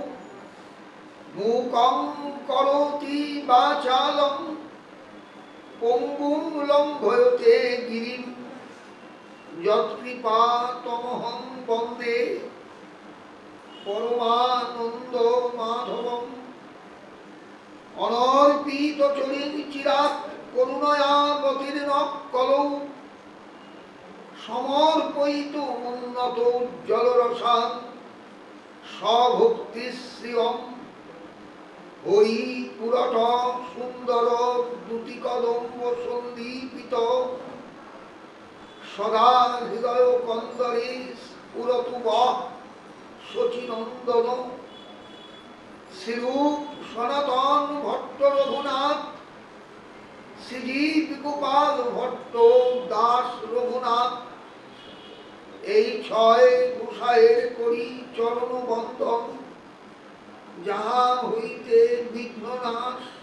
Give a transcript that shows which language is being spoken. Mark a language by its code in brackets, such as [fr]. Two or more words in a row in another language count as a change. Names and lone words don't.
[sa] मूकं करोति वाचालं पंगुं लंघयते गिरिं यत्कृपातमहं वन्दे परमानंद माधवम् अनर्पित चिरात् करुणयावतीर्ण कलौ समर्पयितुमुन्नतोज्ज्वलरसान् সভক্তিশ্রিয়ম হরি পুরট সুন্দর দুতি কদম্ব সন্দীপিত সদা হৃদয় কন্দরে পুরতু শচীনন্দন [bn] শ্রীরূপ সনাতন ভট্ট রঘুনাথ শ্রীজীব গোপাল ভট্ট দাস রঘুনাথ এই ছয় গোসাইয়ের করি চরণ বন্ধন যাহা হইতে বিঘ্ন নাশ